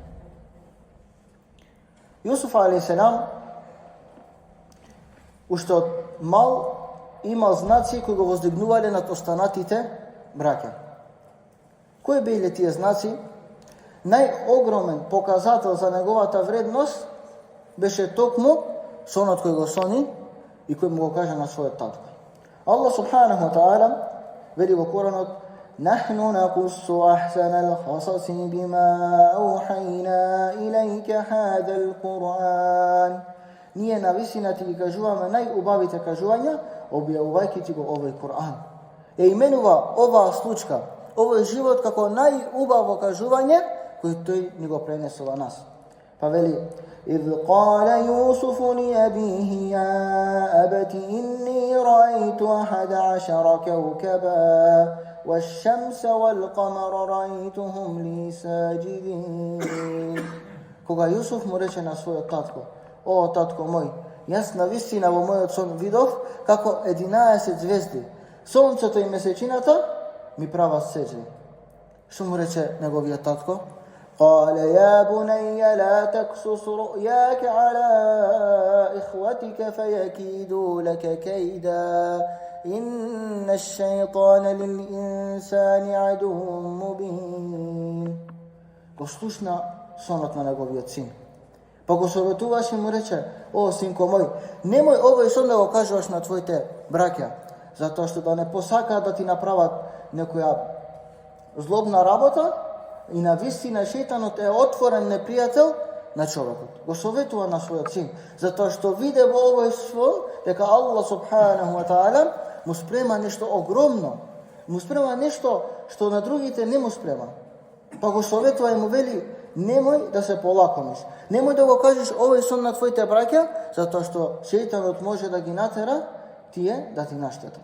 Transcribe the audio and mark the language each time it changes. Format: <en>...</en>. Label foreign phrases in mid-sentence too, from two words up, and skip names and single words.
<mk>Јусуф алейхиссалам уште од мал имал знаци кои го воздигнувале над останатите браќа. Кои биле тие знаци? Најогромен показател за неговата вредност беше токму сонот кој го сони и кој му го каже на својот татко.</mk> <ar>الله سبحانه وتعالى</ar> <mk>veli во Куранот:</mk> <ar>"نحن نقص أحسن القصص بما أوحينا إليك هذا القرآن."</ar> <mk>Ние навистина ти ги кажуваме најубавите кажувања, објавувајќи ти го овој Кур'ан. Именува оваа случка, овој живот како најубаво кажување кој тој ни го пренесува нас. Па вели:</mk> <ar>إذ قال يوسف لأبيه يا أبت إني رأيت 11 كوكبا والشمس والقمر رأيتهم لي ساجدين.</ar> <mk>Кога Јусуф му рече на својот татко: "О, татко мој, јас навистина во мојот сон видов како 11 звезди, сонцето и месечината ми прават сеџди." Што му рече неговиот татко?</mk> <ar>قال يا بني لا تقصص رؤياك على إخوتك فيكيدوا لك كيدا إن الشيطان للإنسان عدو مبين.</ar> <mk>Го слушна сонот на неговиот син. Па го советуваше и му рече: "О, синко мој, немој овој сон да го кажуваш на твоите браќа, затоа што да не посакаат да ти направат некоја злобна работа. И на вистина шејтанот е отворен непријател на човекот." Го советува на својот син, затоа што виде во овој сон дека</mk> <ar>الله سبحانه وتعالى</ar> <mk>му спрема нешто огромно, му спрема нешто што на другите не му спрема. Па го советува и му вели, немој да се полакомиш. Немој да го кажеш овој сон на твоите браќа, затоа што шејтанот може да ги натера тие да ти наштетат.</mk>